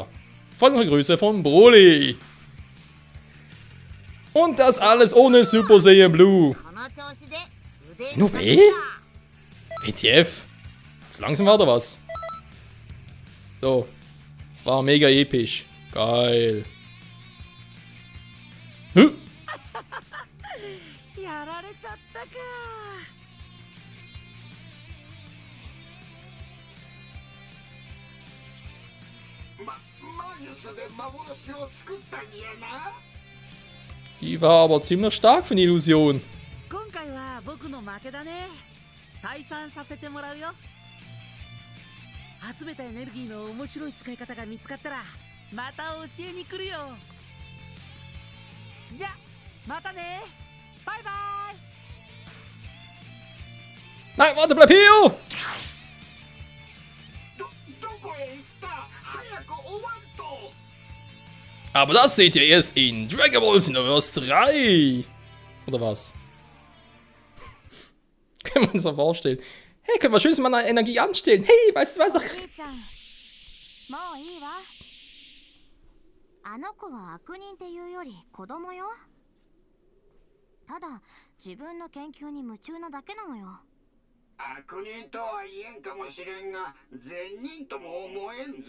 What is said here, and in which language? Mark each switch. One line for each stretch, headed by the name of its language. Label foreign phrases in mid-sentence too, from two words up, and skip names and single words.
German: Freundliche Grüße von Broly. Und das alles ohne Super Saiyan Blue. Nur weh? WTF? Jetzt langsam war da was. So. War mega episch. Geil. Hm?
Japanese: やられちゃったか。魔術で幻を作ったんやな。
German: Die war aber ziemlich stark für eine Illusion.
Japanese: 今回は僕の負けだね。退散させてもらうよ。集めたエネルギーの面白い使い方が見つかったらまた教えに来るよ。じゃまたね。バイバイ。
German: Nein, warte, bleib hier!
Japanese: どこへ行った？早く終わんと。
German: Aber das seht ihr erst in Dragon Ball Xenoverse 3. Oder was? Können wir uns das vorstellen? Hey, können wir schön mal eine Energie anstellen? Hey, weißt du was?
Japanese: おじいちゃん、もういいわ。あの子は悪人っていうより子供よ。ただ自分の研究に夢中なだけなのよ。悪人とは言えんかもしれんが、善人とも思えんぞ。